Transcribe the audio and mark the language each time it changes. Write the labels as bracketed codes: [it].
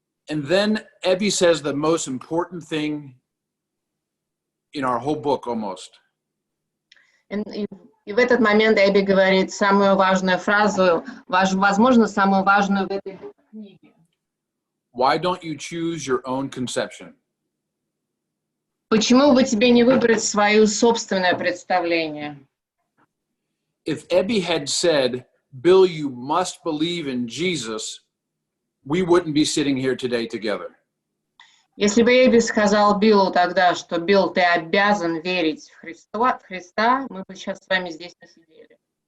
[en] And then Ebby says the most important thing in our whole book almost. [ru] И в этот момент Эбби говорит самую важную фразу, возможно, самую важную в этой книге. [en] Why don't you choose your own conception? [ru] Почему бы тебе не выбрать свое собственное представление? [en] If Ebby had said, Bill, you must believe in Jesus, we wouldn't be sitting here today together. [ru] Если бы Эбби сказал Биллу тогда, что Билл, ты обязан верить в Христа, мы бы сейчас с вами здесь не сидели.